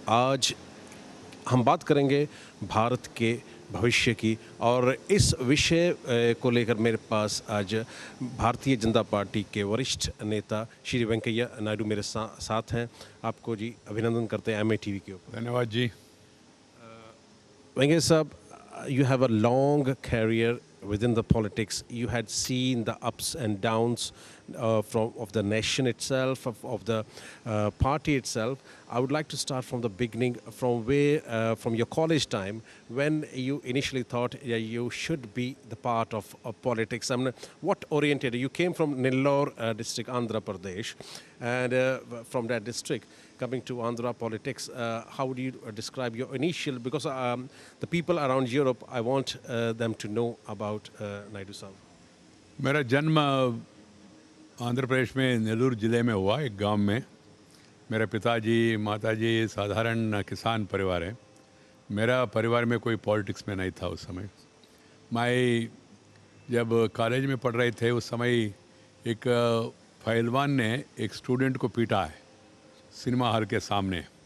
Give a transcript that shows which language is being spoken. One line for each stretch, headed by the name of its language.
Hindi: आज हम बात करेंगे भारत के भविष्य की और इस विषय को लेकर मेरे पास आज भारतीय जनता पार्टी के वरिष्ठ नेता श्री वेंकैया नायडू मेरे साथ हैं। आपको जी अभिनंदन करते हैं एमए टीवी के ऊपर। धन्यवाद जी।
English: Venkaya Saab, you have a long career within the politics. You had seen the ups and downs of the nation itself, of the party itself. I would like to start from the beginning, from your college time, when you initially thought you should be the part of politics. I mean, what oriented you? You came from Nellore district, Andhra Pradesh, and from that district, coming to Andhra politics, how would you describe your initial, because the people around Europe, I want them to know about Naidu Saab.
Hindi: मेरा जन्म आंध्र प्रदेश में नेल्लूर ज़िले में हुआ, एक गांव में। मेरे पिताजी माताजी साधारण किसान परिवार है। मेरा परिवार में कोई पॉलिटिक्स में नहीं था उस समय। मैं जब कॉलेज में पढ़ रहे थे उस समय एक पहलवान ने एक स्टूडेंट को पीटा है सिनेमा हॉल के सामने।